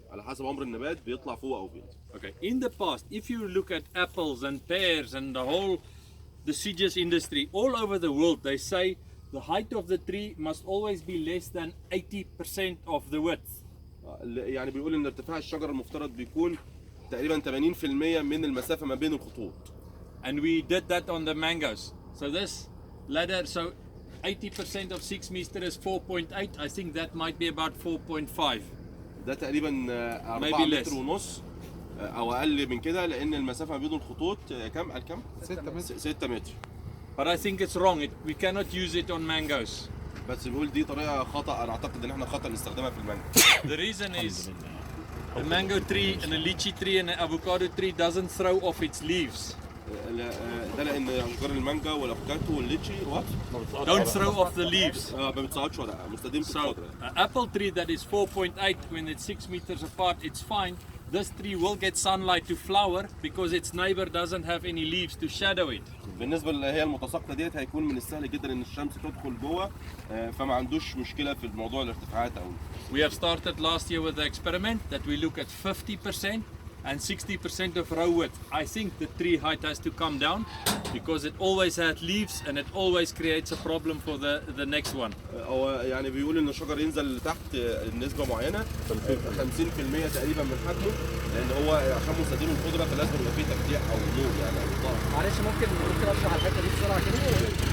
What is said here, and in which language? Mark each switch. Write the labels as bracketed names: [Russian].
[Arabic] على حسب عمر النبات بيطلع فوق او بينزل. [English] Okay. In the past, if you look at apples and pears and the whole deciduous industry all over the world, they say the height of the tree must always be less than 80% of the width. [Arabic] يعني بيقول ان ارتفاع الشجره المفترض بيكون تقريبا 80% من المسافه ما بين الخطوط. [English] And we did that on the mangoes. So this ladder, so 80% of 6 meters is 4.8. I think that might be about 4.5. [Arabic] ده تقريبا 4 متر ونص او اقل من كده، لان المسافه ما بين الخطوط كام؟ 6 متر. [English] But I think it's wrong. We cannot use it on mangoes. [Arabic] بس بيقول دي طريقه خطا، انا اعتقد ان احنا خطا نستخدمها في المانجو. [English] The reason is a mango tree and a lychee tree and an avocado tree doesn't throw off its leaves. [Arabic] ده لان اشجار المانجا والافوكاتو والليتشي [English] don't throw off the leaves. [Arabic] ما بتسقطش ورقه، مستديم في الخضره. [English] An apple tree that is 4.8 when it's 6 meters apart, it's fine. This tree will get sunlight to flower because its neighbor doesn't have any leaves to shadow it. [Arabic] بالنسبه اللي هي المتساقطه ديت هيكون من السهل جدا ان الشمس تدخل جوه، فما عندوش مشكله في الموضوع الارتفاعات قوي. [English] We have started last year with the experiment that we look at 50% and 60% of row width. I think the tree height has to come down because it always had leaves and it always creates a problem for the next one. [Arabic] هو يعني بيقول ان الشجر ينزل تحت نسبه معينه 50% تقريبا من حجمه، لان هو عشان مستديم الخضره فلازم يبقى فيه تفتيح او نور يعني. معلش ممكن اشرح الحته دي بسرعه كده؟